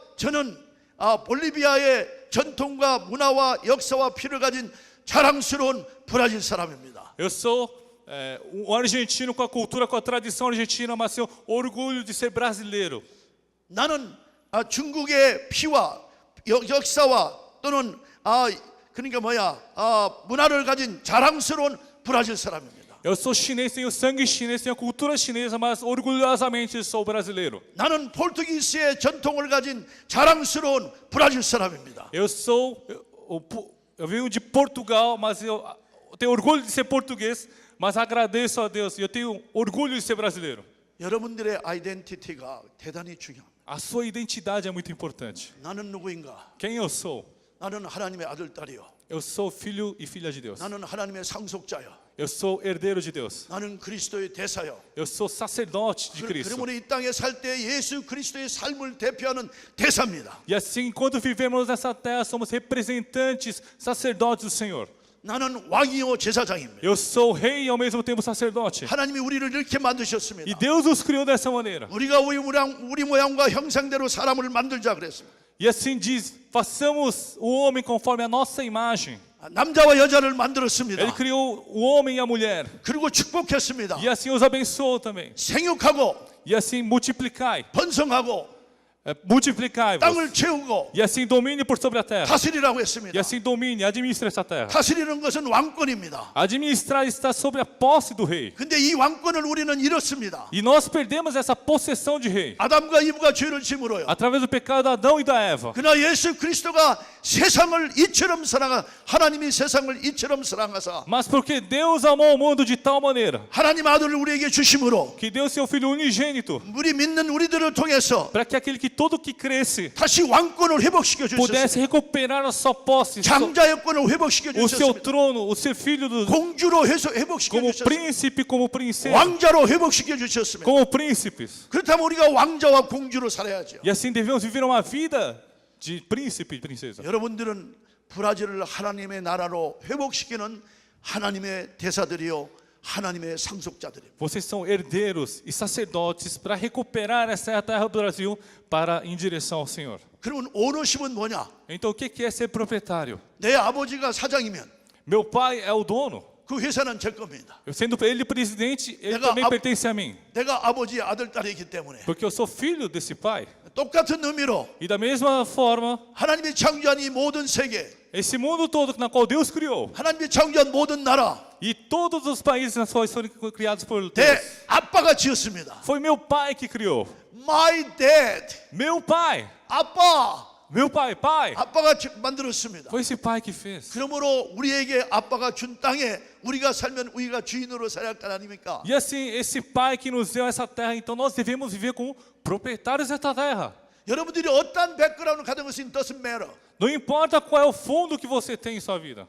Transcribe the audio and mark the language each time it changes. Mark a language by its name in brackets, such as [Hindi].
[Korean] 저는 볼리비아의 전통과 문화와 역사와 피를 가진 자랑스러운 브라질 사람입니다. [Portuguese] Eu sou um argentino com a cultura, com a tradição argentina, mas tenho orgulho de ser brasileiro. [Korean] 나는 중국의 피와 역사와 또는 그러니까 문화를 가진 자랑스러운 브라질 사람입니다. [Portuguese] Eu sou chinês, tenho sangue chinês, tenho cultura chinesa, mas orgulhosamente sou brasileiro. [Korean] 나는 포르투기스의 전통을 가진 자랑스러운 브라질 사람입니다. [Portuguese] Eu venho de Portugal, mas eu tenho orgulho de ser português, mas agradeço a Deus. Eu tenho orgulho de ser brasileiro. [Korean] 여러분들의 아이덴티티가 대단히 중요합니다. [Portuguese] A sua identidade é muito importante. [Korean] 나는 누구인가? [Portuguese] Quem eu sou? [Korean] 나는 하나님의 아들 딸이요. [Portuguese] Eu sou filho e filha de Deus. [Korean] 나는 하나님의 상속자요. [Portuguese] Eu sou herdeiro de Deus. [Korean] 나는 그리스도의 대사요. [Portuguese] Eu sou sacerdote de Cristo. [Korean] 그러므로 이 땅에 살 때 예수 그리스도의 삶을 대표하는 대사입니다. [Portuguese] E assim, enquanto vivemos nessa terra, somos representantes, sacerdotes do Senhor. [Korean] 나는 왕이요 제사장입니다. [Portuguese] Eu sou rei e ao mesmo tempo sacerdote. [Korean] 하나님이 우리를 이렇게 만드셨습니다. [Portuguese] E Deus nos criou dessa maneira. [Korean] 우리가 우리 모양과 형상대로 사람을 만들자 그랬습니다. [Portuguese] E assim diz, façamos o homem conforme a nossa imagem. [Korean] 남자와 여자를 만들었습니다. [Portuguese] Ele criou o homem e a mulher. [Korean] 그리고 축복했습니다. [Portuguese] E assim os abençoou também. [Korean] 생육하고 [Portuguese] E assim multiplicai. [Korean] 번성하고 [Portuguese] Multiplicai-vos. [Korean] 땅을 채우고 [Portuguese] E assim domine por sobre a terra. [Korean] 다스리라고 [Portuguese] E [Korean] 했습니다. [Portuguese] assim domine, administre essa terra. [Korean] 다스리는 것은 왕권입니다. [Portuguese] Administrar está sobre a posse do rei. [Korean] 근데 이 왕권을 우리는 잃었습니다. [Portuguese] E nós perdemos essa possessão de rei. [Korean] 아담과 이브가 죄를 짐으로요. [Portuguese] Através do pecado de Adão e da Eva. [Korean] 그러나 예수 그리스도가 세상을 이처럼 하나님이 세상을 이처럼 사랑하사 [Portuguese] Mas porque Deus amou o mundo de tal maneira [Korean] 하나님 아들을 우리에게 주심으로 [Portuguese] que deu seu Filho unigênito [Korean] 우리 믿는 우리들을 통해서 [Portuguese] para que aquele que todo que cresce [Korean] 다시 왕권을 회복시켜 [Portuguese] pudesse [Korean] 주셨습니다. [Portuguese] recuperar a sua posse, [Korean] 장자여권을 회복시켜 [Portuguese] o seu [Korean] 주셨습니다. [Portuguese] trono, o ser filho do, [Korean] 공주로 회복시켜 [Portuguese] como [Korean] 주셨습니다. [Portuguese] príncipe, como princesa, [Korean] 왕자로 회복시켜 주셨습니다. [Portuguese] como príncipes. [Korean] 그렇다면 우리가 왕자와 공주로 살아야죠. [Portuguese] E assim devemos viver uma vida de príncipe e princesa. [Korean] 여러분들은 브라질을 하나님의 나라로 회복시키는 하나님의 대사들이요 하나님의 상속자들입니다. [Portuguese] Vocês são herdeiros e sacerdotes para recuperar essa terra do Brasil para em direção ao Senhor. [Korean] 그러면 오너십은 뭐냐? [Portuguese] Então o que é ser proprietário? [Korean] 내 아버지가 사장이면 [Portuguese] Meu pai é o dono. [Korean] 그 회사는 제 겁니다. [Portuguese] Eu sendo ele presidente, ele [Korean] 내가 [Portuguese] também pertence a mim. [Korean] 내가 아버지의 아들 딸이기 때문에 [Portuguese] Porque eu sou filho desse pai. [Korean] 똑같은 의미로 [Portuguese] E da mesma forma, [Korean] 하나님이 창조한 이 모든 세계 [Portuguese] esse mundo todo na qual Deus criou, [Korean] 하나님이 창조한 모든 나라 [Portuguese] e todos os países nas quais foram criados por [Korean] 내 [Portuguese] Deus, [Korean] 아빠가 지었습니다. [Portuguese] foi meu pai que criou. [English] My dad, [Portuguese] Meu pai, [Korean] 아빠, [Portuguese] meu pai, [Korean] 아빠가 만들었습니다. [Portuguese] foi esse pai que fez. [Korean] 그러므로 우리에게 아빠가 준 땅에 우리가 살면 우리가 주인으로 살아야 할 거 아닙니까? [Portuguese] E assim, esse pai que nos deu essa terra, então nós devemos viver como proprietários dessa terra. [Korean] 여러분들이 어떠한 백그라운드 가진 것은 [English] doesn't matter. [Portuguese] Não importa qual é o fundo que você tem em sua vida.